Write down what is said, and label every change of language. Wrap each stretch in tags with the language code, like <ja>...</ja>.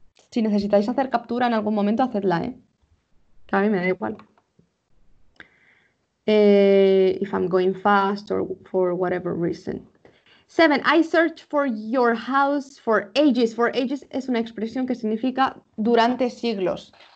<es>Si necesitáis hacer captura en algún momento, hacedla, ¿eh? Que a mí me da igual.</es> <en>If I'm going fast or for whatever reason. 7. I searched for your house for ages.</en> <es>For ages es una expresión que significa durante siglos.</es>